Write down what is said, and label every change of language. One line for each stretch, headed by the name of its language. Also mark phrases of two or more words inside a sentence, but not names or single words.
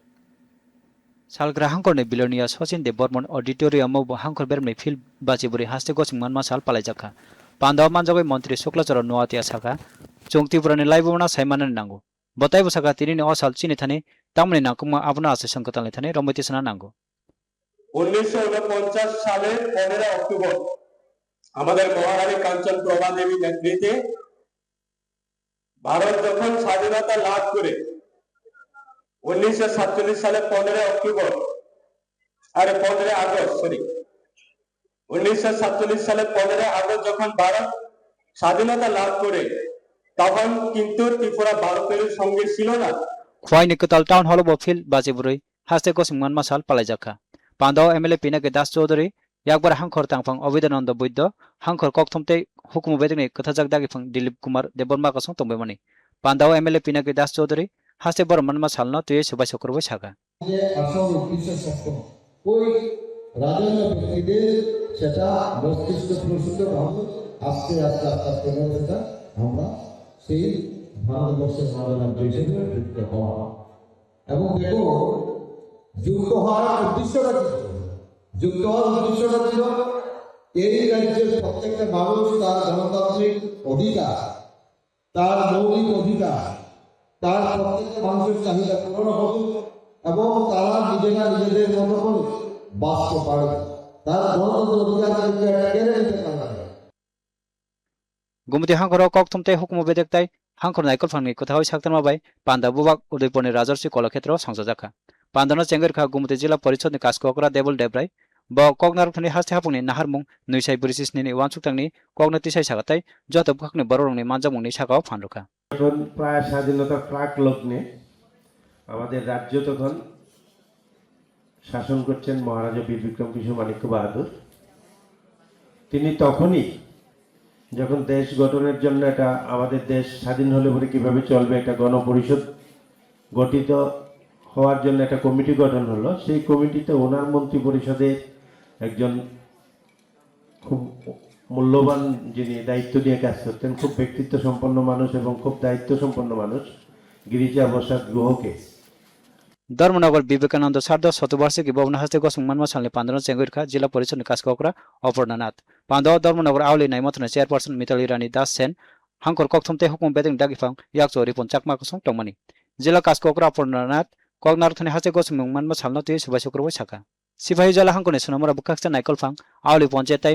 Kok Borok: सालग्रा हांखरनि बिलोनिया सचिन देव बर्मन ऑडिटोरियम हांखर बेरमनि फिल्ड बाजिबुरी हास्ते गोसिं मानमा साल पालायजाखा पांडाव मानजाबै मंत्री शुक्लाचरण नोआतिया साखा चोंगतिपुरानि लाइबोना साइमाननि नांगौ बताइबो साखा तिनिनि असाल चिनि थाने तामनि नाकुमा आबना आसे संकतालनि थाने रमैतिसना नांगौ
Bangla: 1949 সালের 15 অক্টোবর আমাদের মহারানী কাঞ্চন প্রভা দেবী নেতৃত্বে ভারত যখন স্বাধীনতা লাভ করে 1947 সালে 15 অক্টোবর আরে 15 আগস্ট সরি 1947 সালে 15 আগস্ট যখন ভারত স্বাধীনতা লাভ করে তখন কিন্তু ত্রিপুরা ভারতের সঙ্গে ছিল না
Kok Borok: ख्वाइनि कताल टाउन हॉल बो फिल्ड बाजिबुरी हास्ते गोसिं मानमा साल पालायजाखा पांडाव एमएलए पिनाके दास चौधरी याकबार हांखर तांफां अबिदानंद बुद्ध हांखर ककथमते हुकुम बेदनि कथाजाक दागिफां दिलीप कुमार देबबर्मा कसं तंबेमनि पांडाव एमएलए पिनाके दास चौधरी हास्ते बर मानमा सालनो तुये सबाय सकरबो सागा
Bangla: যে আসল বিশেষজ্ঞ ওই রাজন্য ব্যক্তিদের সেটা মস্তিষ্ক প্রসূত ভাবে আস্তে আস্তে আস্তে আস্তে সেটা আমরা সেই ভারতবর্ষের মানব হিসেবে যুক্ত হওয়া এবং দেখো যুক্ত হওয়ার উদ্দেশ্যটা কি যুক্ত হওয়ার উদ্দেশ্যটা ছিল এই রাজ্যের প্রত্যেকটা মানুষ তার গণতান্ত্রিক অধিকার তার মৌলিক অধিকার তার প্রত্যেকটা মানুষের চাহিদা পূরণ হবে এবং তারা নিজেরা নিজেদের মতো করে বাঁচতে পারবে তার গণতন্ত্র অধিকারকে কেড়ে নিতে পারবে
Kok Borok: गुमति हांखर ककथमते हुकुम बेदकताय हांखर नायकल फांनि कथाव साक्तरमा बाय पांडा बुबाक उदयपुरनि राजर्षि कलाक्षेत्र संसाजाखा पांडानो चेंगरखा गुमति जिल्ला परिषदनि कासककरा देबल देब्राय ब कगनारथनि हास्ते हापुंनि नाहारमुं नैसाय ब्रिटिशनि वानसुकतांनि कगनतिसाय सागाताय जत बुखाकनि बररंनि मानजामुंनि सागाव फानरुखा
Bangla: যখন প্রায় স্বাধীনতার প্রাক লগ্নে আমাদের রাজ্য তখন শাসন করছেন মহারাজা বীর বিক্রম কিশোর মাণিক্য বাহাদুর তিনি তখনই যখন দেশ গঠনের জন্য এটা আমাদের দেশ স্বাধীন হলে পরে কিভাবে চলবে একটা গণপরিষদ গঠিত হওয়ার জন্য একটা কমিটি গঠন হলো সেই কমিটিতে ওনার মন্ত্রী পরিষদে একজন খুব মূল্যবান যিনি দায়িত্ব নিয়ে কাজ করতেন খুব ব্যক্তিত্ব সম্পন্ন মানুষ এবং খুব দায়িত্ব সম্পন্ন মানুষ गिरिजा प्रसाद गुहके
Kok Borok: धर्मनगर विवेकानंद सार्ध शतवार्षिकी भवन हास्ते गोसुं मानमा सालनि पांडन चेंगरखा जिल्ला परिषदनि कासककरा अपर्णानाथ पांडव धर्मनगर आवली नाइमथनि चेयरपर्सन मिताली रानी दास सेन हांखर ककथमते हुकुम बेदं दागिफां याकचो रिपन चाकमा कसं टंगमनि जिल्ला कासककरा अपर्णानाथ कगनारथनि हास्ते गोसुं मानमा सालनो तुय सबाय सकरबो साखा सिपाही जला हांखरनि सोनामरा बुखाक्सा नायकलफां आवली पंचायतै